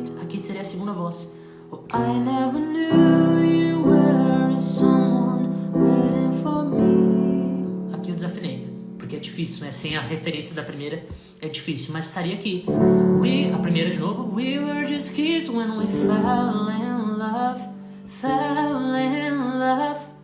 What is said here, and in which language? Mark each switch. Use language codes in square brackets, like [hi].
[pt] Aqui seria a segunda voz. [en] Oh, I never knew you were someone waiting for me. [pt] Aqui eu desafinei, porque é difícil, né? Sem a referência da primeira é difícil, mas estaria aqui. A primeira de novo. [en] We were just kids when we fell in love, fell in love.